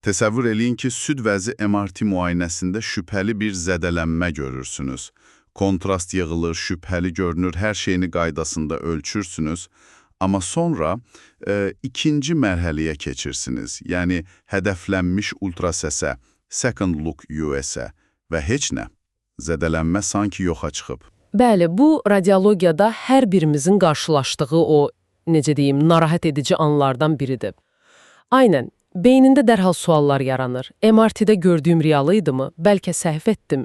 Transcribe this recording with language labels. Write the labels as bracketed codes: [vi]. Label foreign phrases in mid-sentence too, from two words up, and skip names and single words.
[az] Təsəvvür eləyin ki, süd vəzi MRT müayinəsində şübhəli bir zədələnmə görürsünüz. Kontrast yığılır, şübhəli görünür, hər şeyini qaydasında ölçürsünüz. Amma sonra ikinci mərhələyə keçirsiniz, yəni hədəflənmiş ultrasəsə, [en] second look US-ə [az] və heç nə. Zədələnmə sanki yoxa çıxıb. Bəli, bu radiologiyada hər birimizin qarşılaşdığı o, necə deyim, narahat edici anlardan biridir. Aynən, beynində dərhal suallar yaranır. MRT-də gördüyüm realı idimi? Bəlkə səhv etdim.